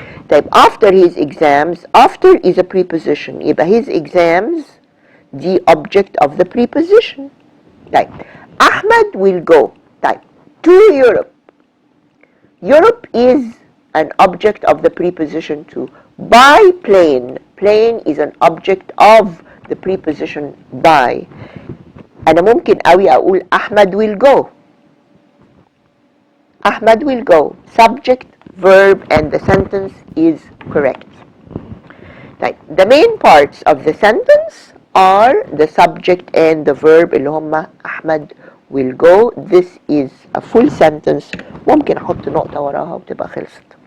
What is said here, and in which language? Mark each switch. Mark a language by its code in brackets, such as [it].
[ar] طيب [en] after his exams after is a preposition [ar] يبقى [en] his exams [ar] دي [en] object of the preposition. [ar] طيب [en] Ahmed will go طيب to Europe. Europe is an object of the preposition to. By plane, plane is an object of the preposition by. [ar] أنا ممكن قوي أقول أحمد [en] will go. أحمد will go. Subject, verb, and the sentence is correct. [ar] طيب, [en] the main parts of the sentence are the subject and the verb [ar] اللي هما [en] أحمد will go. This is a full sentence. [ar] ممكن أحط نقطة وراها وتبقى خلصت.